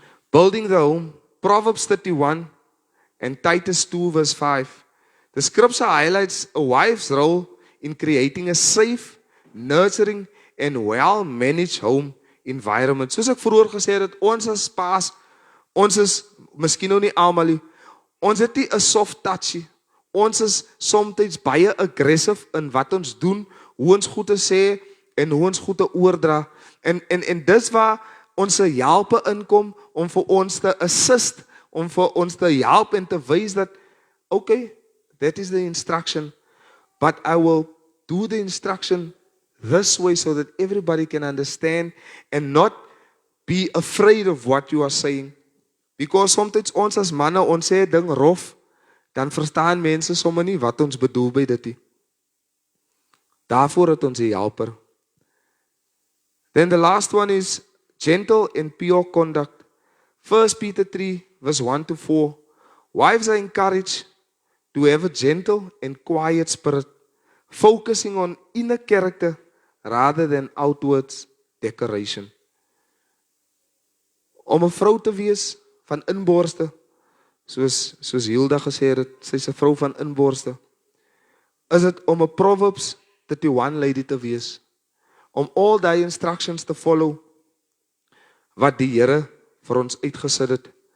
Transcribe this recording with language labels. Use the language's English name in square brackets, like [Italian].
[English] Building the home, Proverbs 31 and Titus 2 verse 5. The scripture highlights a wife's role in creating a safe, nurturing, and well-managed home environment. [Afrikaans] Soos ek vroeër gesê het, ons as paas, ons is, miskien nou nie almal nie, ons het nie 'n [English] soft touchy. [Afrikaans] Ons is soms baie aggressive in wat ons doen, hoe ons goed te sê en hoe ons goed te oordra. En dis waar ons helpe inkom om vir ons te assist, om vir ons te help en te wys dat, [English] okay, that is the instruction, but I will do the instruction this way so that everybody can understand and not be afraid of what you are saying. Because sometimes [Afrikaans] ons as manne, ons sê ding rof, dan verstaan mense sommer nie wat ons bedoel by dit nie. Daarvoor het ons 'n helper. [English] Then the last one is gentle and pure conduct. 1 Peter 3 verse 1 to 4. Wives are encouraged to have a gentle and quiet spirit, focusing on inner character rather than outwards decoration. [Afrikaans] Om 'n vrou te wees van inborste, soos Hilda gesê het, sy's 'n vrou van inborste, is dit om 'n Proverbs 31 lady te wees, om al die instructions te follow wat die Here vir ons uitgesit het.